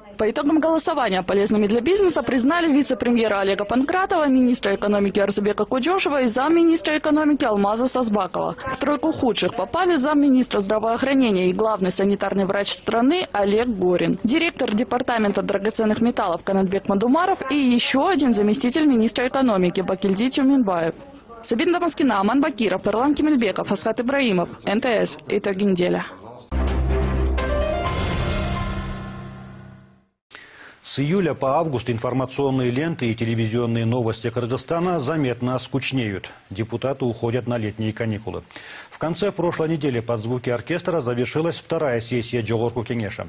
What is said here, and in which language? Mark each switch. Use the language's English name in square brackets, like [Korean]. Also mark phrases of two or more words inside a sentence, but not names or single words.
[Russian] По итогам голосования полезными для бизнеса признали вице-премьера Олега Панкратова, министра экономики Арзубека Куджошева и замминистра экономики Алмаза Сазбакова. В тройку худших попали замминистра здравоохранения и главный санитарный врач страны Олег Горин, директор департамента драгоценных металлов Канатбек Мадумаров и еще один заместитель министра экономики Бакильди Тюминбаев. Сабина Дамаскина, Аман Бакиров, Эрлан Кемельбеков, Асхат Ибраимов, НТС. Итоги недели. С июля по август информационные ленты и телевизионные новости Кыргызстана заметно скучнеют. Депутаты уходят на летние каникулы. В конце прошлой недели под звуки оркестра завершилась вторая сессия Жогорку Кеңеша.